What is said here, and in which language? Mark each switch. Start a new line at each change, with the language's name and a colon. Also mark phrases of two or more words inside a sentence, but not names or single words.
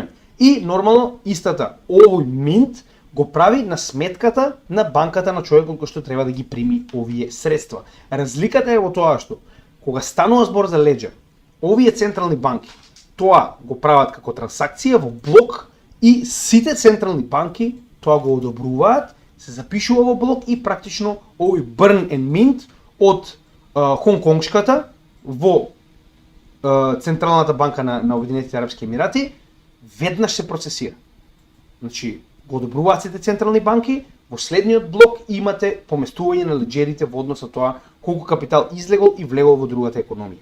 Macedonian: И нормално истата овој mint го прави на сметката на банката на човекот кој што треба да ги прими овие средства. Разликата е во тоа што кога станува збор за леџер, овие централни банки тоа го прават како трансакција во блок и сите централни банки тоа го одобруваат, се запишува во блок и практично овој
English: burn and mint
Macedonian: од Хонг Конгшката во Централната банка на Обединетите арапски емирати веднаш се процесира. Значи, го одобруваат сите централни банки, во следниот блок имате поместување на леџерите во однос на тоа колку капитал излегол и влегол во другата економија.